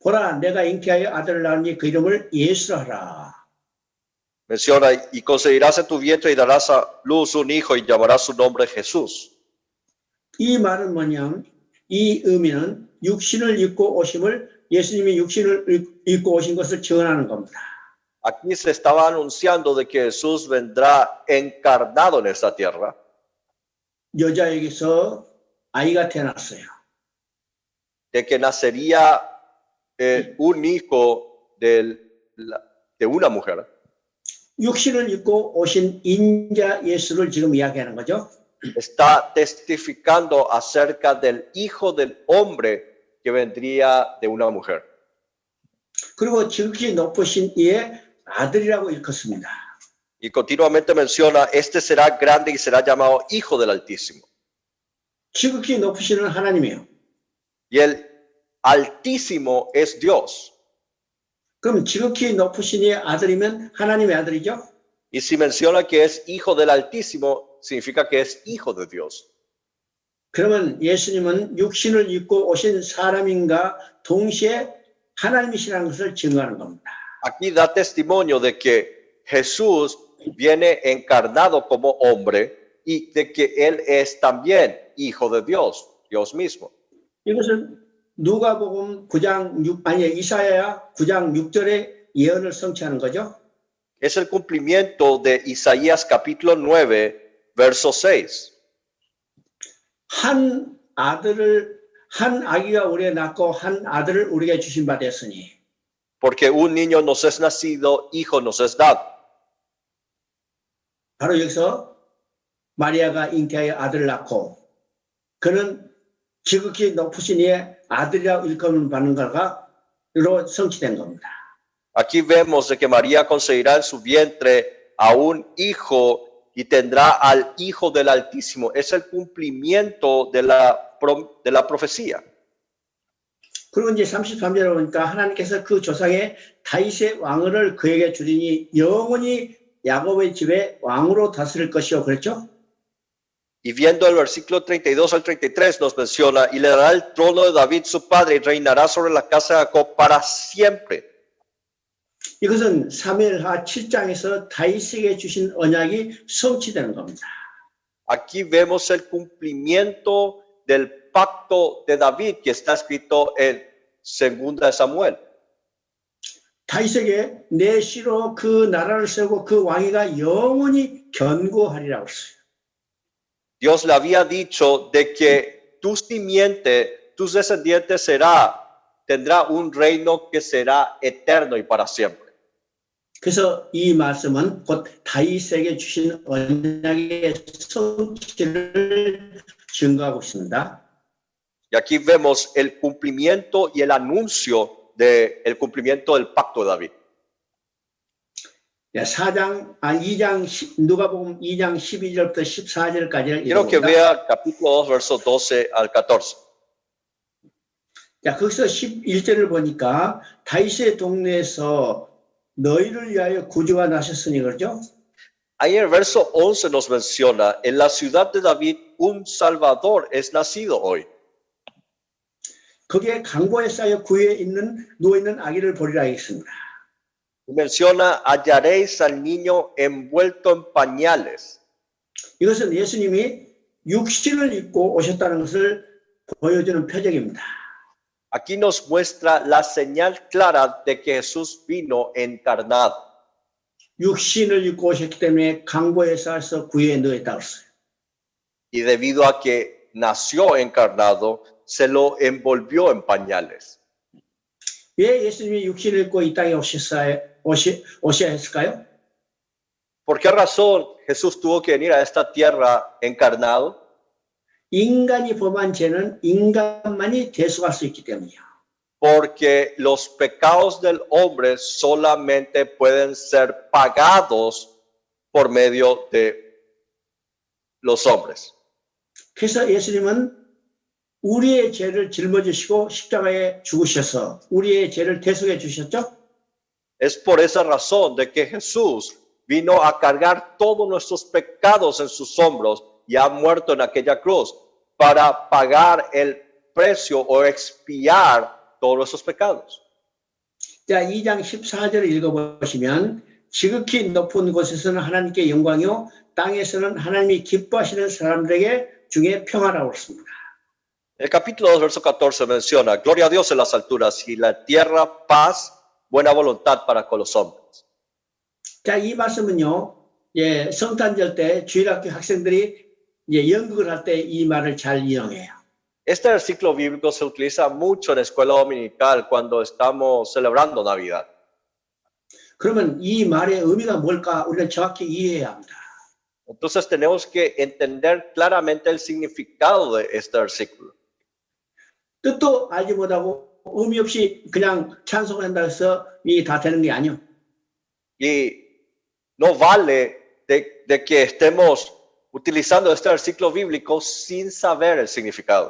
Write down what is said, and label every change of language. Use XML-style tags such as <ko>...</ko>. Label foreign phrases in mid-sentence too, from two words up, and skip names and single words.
<ko>보라, 내가 잉태하여 아들을 낳으니 그 이름을 예수라 하라.</ko> <es>Menciona, y concebirás en tu vientre y darás a luz un hijo y llamarás su nombre Jesús.</es> <ko>이 말은 뭐냐면 이 의미는 육신을 입고 오심을 예수님이 육신을 입고 오신 것을 증언하는 겁니다.</ko> <es>Aquí se estaba anunciando de que Jesús vendrá encarnado en esta tierra.</es> <ko>여자에게서 아이가 태어났어요.</ko> <es>De que nacería un hijo de una mujer.</es> <ko>육신을 입고 오신 인자 예수를 지금 이야기하는 거죠.</ko> <es>Está testificando acerca del hijo del hombre que vendría de una mujer.</es> <ko>그리고 지극히 높으신 이의 아들이라고 일컫습니다.</ko> <es>Y continuamente menciona, este será grande y será llamado Hijo del Altísimo.</es> <ko>지극히 높으시는 하나님이에요.</ko> <es>Y el Altísimo es Dios.</es> <ko>그럼 지극히 높으신 이의 아들이면 하나님의 아들이죠?</ko> <es>Y si menciona que es Hijo del Altísimo, significa que es Hijo de Dios.</es> <ko>그러면 예수님은 육신을 입고 오신 사람인가 동시에 하나님이시라는 것을 증거하는 겁니다.</ko> <es>Aquí da testimonio de que Jesús viene encarnado como hombre y de que Él es también Hijo de Dios, Dios mismo.</es> <ko>이것은 누가복음 9장 6 아니 이사야 9장 6절의 예언을 성취하는 거죠.</ko> <es>Es el cumplimiento de Isaías capítulo 9, verso 6.</es> <ko>한 아기가 우리에게 낳고 한 아들을 우리에게 주신 바 되었으니.</ko> <es>Porque un niño nos es nacido, hijo nos es dado.</es> <ko>바로 여기서 마리아가 잉태하여 아들을 낳고 그는 지극히 높으신 이의 아들이라고 일컬음 받는 것으로 성취된 겁니다.</ko> <es>Aquí vemos de que María concebirá en su vientre a un hijo y tendrá al Hijo del Altísimo. Es el cumplimiento de la profecía.</es> <ko>그리고 이제 33절에 보니까 하나님께서 그 조상의 다윗의 왕을 그에게 주리니 영원히 야곱의 집에 왕으로 다스릴 것이요. 그랬죠?</ko> <es>Y viendo el versículo 32 al 33 nos menciona, y le dará el trono de David su padre y reinará sobre la casa de Jacob para siempre.</es> <ko>이것은 사무엘하 7장에서 다윗에게 주신 언약이 성취되는 겁니다.</ko> <es>Aquí vemos el cumplimiento del pacto de David que está escrito en 2 de Samuel.</es> <ko>다윗에게 내 씨로 그 나라를 세우고 그 왕위가 영원히 견고하리라고 했어요.</ko> <es>Dios le había dicho de que tu simiente, tus descendientes tendrá un reino que será eterno y para siempre.</es> <ko>그래서 이 말씀은 곧 다윗에게 주신 언약의 성취를 증거하고 있습니다.</ko> <es>Y aquí vemos el cumplimiento y el anuncio del cumplimiento del pacto de David.</es> <ko>2장 누가복음 2장 12절부터 14절까지를</ko> <es>Quiero que</es> <ko>읽어봅니다.</ko> <es>vea capítulo 2, versos 12 al 14.</es> <ko>자, 거기서 11절을 보니까 다윗의 동네에서 너희를 위하여 구주가 나셨으니 그러죠?</ko> <es>Ahí en el verso 11 nos menciona, en la ciudad de David un Salvador es nacido hoy.</es> <ko>거기에 강보에 쌓여 구에 누워있는 아기를 보리라 했습니다.</ko> <es>Menciona, hallaréis al niño envuelto en pañales.</es> <ko>이것은 예수님이 육신을 입고 오셨다는 것을 보여주는 표적입니다.</ko> <es>Aquí nos muestra la señal clara de que Jesús vino encarnado.</es> <ko>육신을 입고 오셨기 때문에 강보에 쌓여서 구에 누워있다고 했어요.</ko> <es>Y debido a que nació encarnado, se lo envolvió en pañales.</es> <ko>왜 예수님이 육신을 입고 이 땅에 오셔야 했을까요?</ko> <es>¿Por qué razón Jesús tuvo que venir a esta tierra encarnado?</es> <ko>인간이 범한 죄는 인간만이 대속할 수 있기 때문이요.</ko> <es>Porque los pecados del hombre solamente pueden ser pagados por medio de los hombres.</es> <ko>그래서 예수님은 우리의 죄를 짊어지시고 십자가에 죽으셔서 우리의 죄를 대속해 주셨죠?</ko> <es>Es por esa razón de que Jesús vino a cargar todos nuestros pecados en sus hombros y ha muerto en aquella cruz para pagar el precio o expiar todos nuestros pecados.</es> <ko>자, 2장 14절을 읽어보시면 지극히 높은 곳에서는 하나님께 영광이요 땅에서는 하나님이 기뻐하시는 사람들에게 중에 평화라고 했습니다.</ko> <es>El capítulo 2, verso 14 menciona, gloria a Dios en las alturas y la tierra paz, buena voluntad para con los hombres.</es> <ko>자, 이 말씀은요, 예, 성탄절 때 주일학교 학생들이 연극을 할 때 이 말을 잘 이용해요.</ko> <es>Este versículo bíblico se utiliza mucho en la escuela dominical cuando estamos celebrando Navidad.</es> <ko>그러면 이 말의 의미가 뭘까 우리는 정확히 이해해야 합니다.</ko> <es>Entonces tenemos que entender claramente el significado de este versículo.</es> <ko>뜻도 알지 못하고 의미 없이 그냥 찬송을 한다 해서 이게 다 되는 게 아니요.</ko> <es>Y no vale de que estemos utilizando este versículo bíblico sin saber el significado.</es>